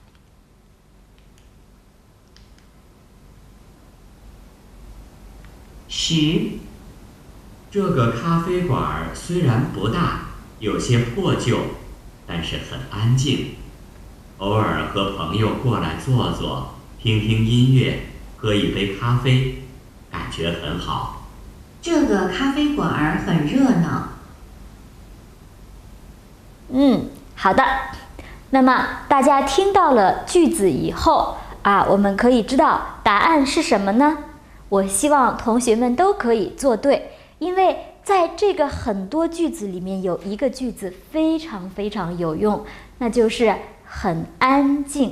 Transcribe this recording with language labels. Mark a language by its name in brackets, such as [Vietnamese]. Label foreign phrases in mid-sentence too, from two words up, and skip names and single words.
[Chinese] 10，這個咖啡館雖然不大，有些破舊，但是很安靜。偶爾和朋友過來坐坐，聽聽音樂，喝一杯咖啡，感覺很好。這個咖啡館很熱鬧。好的。那麼大家聽到了句子以後我們可以知道答案是什麼呢？我希望同學們都可以做對，因為在這個很多句子裡面有一個句子非常非常有用，那就是很安靜。